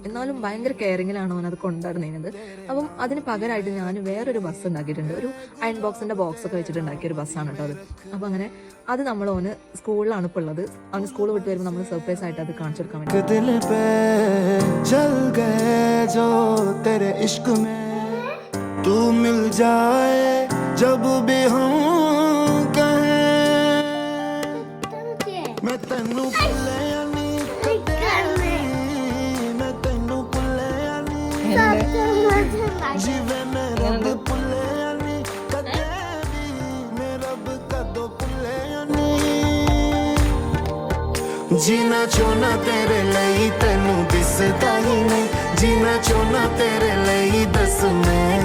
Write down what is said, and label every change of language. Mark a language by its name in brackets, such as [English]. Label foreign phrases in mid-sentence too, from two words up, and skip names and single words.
[Malayalam] എന്നാലും ഭയങ്കര കെയറിങ്ങിലാണ് അവൻ അത് കൊണ്ടുവരുന്നത്. അപ്പം അതിന് പകരമായിട്ട് ഞാൻ വേറൊരു ബസ് ഉണ്ടാക്കിയിട്ടുണ്ട്. ഒരു അയൺ ബോക്സിൻ്റെ ബോക്സ് ഒക്കെ വെച്ചിട്ട് ഉണ്ടാക്കിയ ഒരു ബസ്സാണ് കേട്ടോ അത്. അപ്പോൾ അങ്ങനെ അത് നമ്മൾ ഓന് സ്കൂളിലാണ് ഇപ്പോൾ ഉള്ളത്. അവന് സ്കൂൾ വിട്ട് വരുമ്പോൾ നമ്മൾ സർപ്രൈസ് ആയിട്ട് അത് കാണിച്ചു കൊടുക്കാൻ വേണ്ടി [Hindi] तू मिल जाए जब भी हम कहें [Punjabi] ਮੈਂ ਤੈਨੂੰ ਭੁੱਲੇ ਨਹੀਂ ਕਦੇ ਮੈਂ ਤੈਨੂੰ ਭੁੱਲੇ ਨਹੀਂ ਜੀਵੇ ਮੈਂ ਰੱਬ ਭੁੱਲੇ ਨਹੀਂ ਕਦੇ ਮੈਂ ਰੱਬ ਕਦੋ ਭੁੱਲੇ ਨਹੀਂ ਜੀਣਾ ਚਾਹਣਾ ਤੇਰੇ ਲਈ ਤੈਨੂੰ ਦਿਸਦਾ ਹੀ ਨਹੀਂ ਜੀਣਾ ਚਾਹਣਾ ਤੇਰੇ ਲਈ ਦੱਸ ਮੈਂ